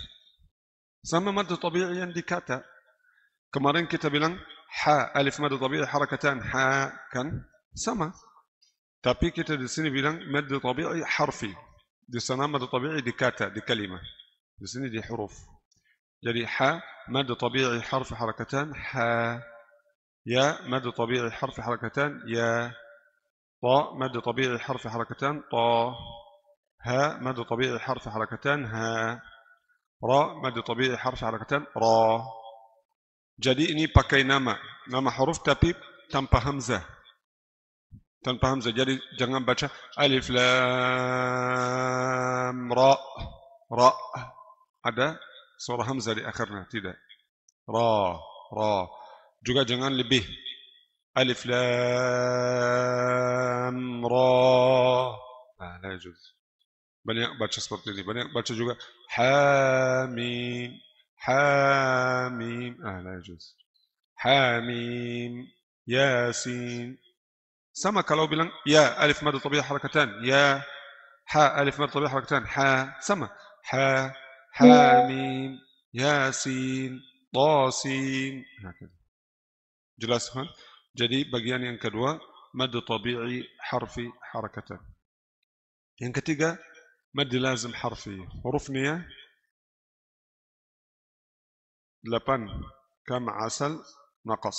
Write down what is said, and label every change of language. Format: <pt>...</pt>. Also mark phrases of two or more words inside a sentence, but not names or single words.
<id>Sama</id> <ar>مد طبيعي</ar> <id>yang di kata. Kemarin kita bilang</id> <ar>حا ألف مد طبيعي حركتان,</ar> <id>ha kan sama. Tapi kita di sini bilang</id> <ar>مد طبيعي حرفي.</ar> <id>Di sana</id> <ar>مد طبيعي</ar> <id>di kata, di kalimat. Di sini di huruf. Jadi</id> <ar>حا مد طبيعي حرفي حركتان,</ar> <id>ha.</id> <ar>يا مد طبيعي حرفي حركتان,</ar> <id>ya.</id> <ar>طا مد طبيعي حرفي حركتان,</ar> <id>ta.</id> <ar>حا مد طبيعي حرفي حركتان,</ar> <id>ha.</id> <ar>را مد طبيعي حرفي حركتان,</ar> <id>ra. Jadi ini pakai nama huruf tapi tanpa hamzah. Tanpa hamzah. Jadi jangan baca</id> <ar>ألف لام را.</ar> <id>Ra ada suara hamzah di akhirnya, tidak. Ra, ra. Juga jangan lebih.</id> <ar>ألف لام را. لا يجوز.</ar> <id>Banyak baca seperti ini. Banyak baca juga hamim. Hamim.</id> <ar>لا يجوز.</ar> <id>Hamim. Yasin. Sama kalau bilang</id> <ar>يا ألف مد طبيعي حركتان,</ar> <id>ya</id> <ar>حا ألف مد طبيعي حركتان,</ar> <id>ha sama. Ha, hamim, yasin, tasin. Jelas kan? Jadi bagian yang kedua</id> <ar>مد طبيعي حرفي حركتان.</ar> <id>Yang ketiga</id> <ar>مد لازم حرفي.</ar> <id>Hurufnya 8</id> <ar>كم عسل نقص.</ar>